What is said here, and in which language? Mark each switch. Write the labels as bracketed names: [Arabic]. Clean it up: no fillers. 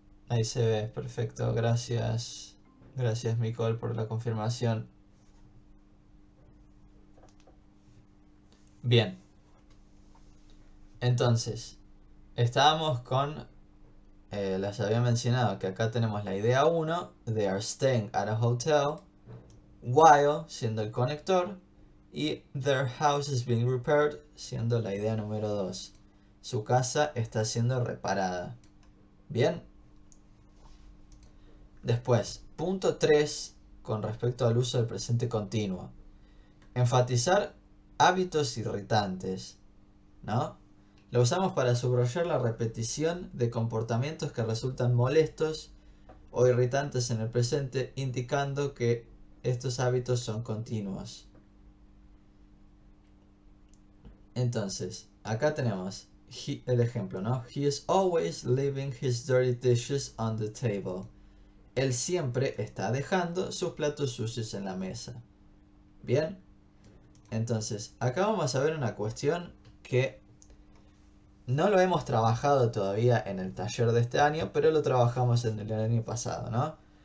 [Spanish] Ahí se ve, perfecto. Gracias. Gracias, Nicole, por la confirmación. Bien. Entonces, estábamos con... les había mencionado que acá tenemos la idea 1. [English] They are staying at a hotel. [Spanish] While, siendo el conector. Y [English] their house is being repaired, [Spanish] siendo la idea número 2. Su casa está siendo reparada. Bien. Después, punto 3, con respecto al uso del presente continuo. Enfatizar hábitos irritantes, ¿no? Lo usamos para subrayar la repetición de comportamientos que resultan molestos o irritantes en el presente, indicando que estos hábitos son continuos. Entonces, acá tenemos el ejemplo, ¿no? [English] He is always leaving his dirty dishes on the table. [Spanish] Él siempre está dejando sus platos sucios en la mesa. Bien. Entonces, acá vamos a ver una cuestión que no lo hemos trabajado todavía en el taller de este año, pero lo trabajamos en el año pasado, ¿no?